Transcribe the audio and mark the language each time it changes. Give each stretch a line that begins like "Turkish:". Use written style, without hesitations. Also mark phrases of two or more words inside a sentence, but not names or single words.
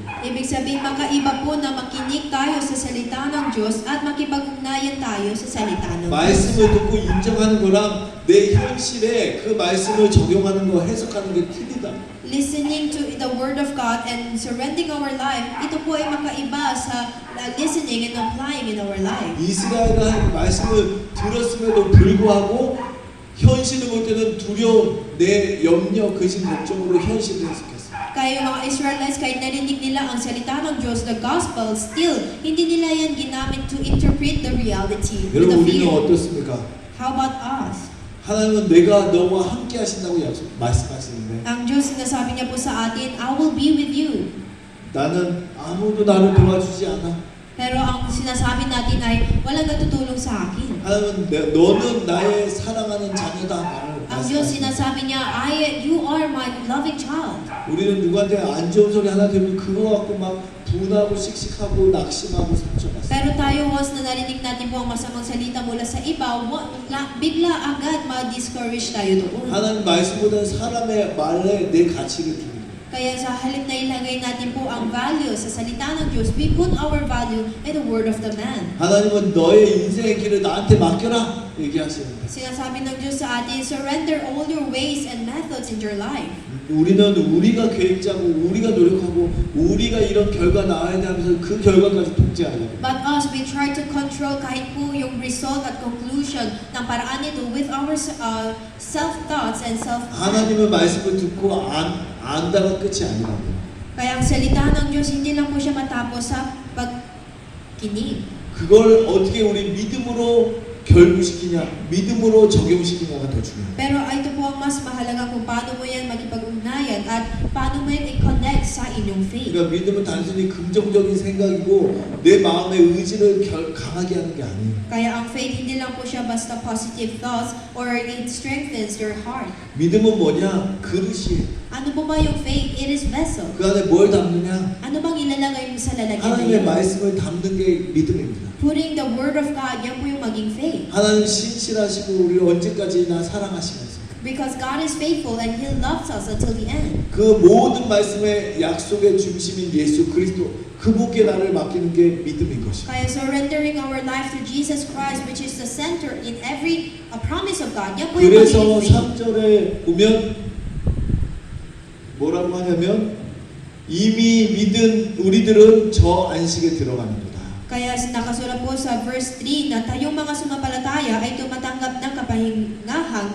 Filipino: Ibig sabihin, magkaiba po na makinig tayo sa salita ng Diyos at makipag-ugnayan tayo sa salita ng Diyos.
Korean: 말씀을 듣고 인정하는 거랑 내 현실에 그 말씀을 적용하는 거 해석하는 게 틀리다.
English: Listening to the Word of God and surrendering our life,
Filipino: ito po ay makaiba sa
English: listening and applying in our life.
Korean: 이스라엘은 하나님 말씀을 들었음에도 불구하고 현실을 볼 때는 두려움, 내 염려, 근심, 걱정으로 현실을 해석했어요.
Filipino: Kaya yung mga Israelites, kahit narinig nila ang salita ng Diyos,
English: the gospel, still,
Filipino: hindi nila yan ginamit
English: to interpret the reality with the
Korean: 여러분 우리는
English: fear.
Korean: 어떻습니까?
English: How about us?
Korean: 하나님은 내가 너와 함께 하신다고 말씀하시는데
Filipino: Ang Diyos, sinasabi niya po sa atin,
English: I will be with you.
Korean: 나는 아무도 나를 도와주지 않아.
Filipino: Pero ang sinasabi natin ay, walang natutulong sa akin.
Korean: 하나님은 너는 나의 사랑하는 자녀다 말을
Filipino: Ang Diyos,
Korean: 말씀하십니다.
Filipino: sinasabi niya,
English: you are my loving child.
Korean: 우리는 누구한테 안 좋은 소리 하나 들으면 그거 갖고 막 분하고 씩씩하고 낙심하고 상처받습니다.
Filipino: Pero tayo, once na narinig natin po ang masamang salita mula sa iba, bigla agad ma-discourage tayo doon.
Korean: 하나님 말씀보다는 사람의 말에 내 가치를 두는 거예요.
Filipino: Kaya sa halip na ilagay natin po ang value sa salita ng Diyos,
English: we put our value in the word of the man.
Korean: 하나님은 너의 인생의 길을 나한테 맡겨라 얘기하시는 거예요.
Filipino: Sinasabi ng Diyos sa atin,
English: surrender all your ways and methods in your life.
Korean: 우리는 우리가 계획 짜고 우리가 노력하고 우리가 이런 결과 나와야 돼 하면서 그 결과까지 통제하려고.
English: But us, we try to control
Filipino: kahit po yung result at conclusion ng paraan nito
English: with our self-thoughts and
Korean: 하나님의 말씀을 듣고 안다가 끝이 아니라고요.
Filipino: Kaya ang salita ng Diyos, hindi lang po siya matapos sa pagkinig.
Korean: 그걸 어떻게 우리 믿음으로 결부시키냐, 믿음으로 적용시키냐가 더 중요해요.
Filipino: Pero ito po ang mas mahalaga kung paano mo yan makipag-ugnayan at paano mo yan i-connect sa inyong faith.
Korean: 그러니까 믿음은 단순히 긍정적인 생각이고 내 마음의 의지를 강하게 하는 게 아니에요.
Filipino: Kaya ang faith, hindi lang po siya basta
English: positive thoughts
Filipino: or
English: it strengthens your heart.
Korean: 믿음은 뭐냐? 그릇이에요.
Filipino: Ano po ba yung faith?
English: It is vessel.
Korean: 그 안에 뭘 담느냐?
Filipino: Ano bang ilalagay mo sa lalagyan na
Korean: 하나님의
Filipino: yun?
Korean: 말씀을 담는 게 믿음입니다.
English: Putting the word of God,
Filipino: yan po yung maging faith.
Korean: 하나님 신실하시고 우리를 언제까지나 사랑하시면서
English: Because God is faithful and He loves us until the end.
Korean: 그 모든 말씀의 약속의 중심인 예수 그리스도 그분께 나를 맡기는 게 믿음인 것입니다.
English: Kaya surrendering our life to Jesus Christ, which is the center in every promise of God,
Filipino: yan po yung
Korean: 그래서
Filipino: magiging faith.
Korean: 3절에 보면 뭐라고 하냐면 이미 믿은 우리들은 저 안식에 들어가는 거다.
Filipino: Kaya nakasulat po sa verse 3 na tayong mga sumampalataya ay tumatanggap ng kapahingahang